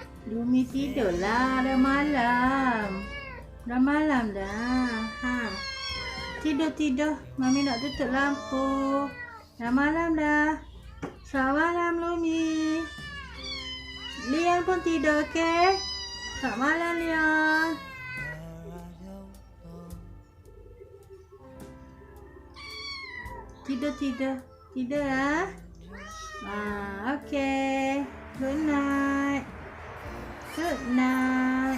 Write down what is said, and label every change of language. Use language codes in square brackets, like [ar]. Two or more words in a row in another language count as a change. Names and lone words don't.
[ms] Lumi tidurlah, dah malam. Dah malam dah. Ha. Tidur. Mami nak tutup lampu. Dah malam dah. Selamat malam Lumi. Lian pun tidur, okey? Selamat malam Lian. Tidur lah. Okey. [en] Good night.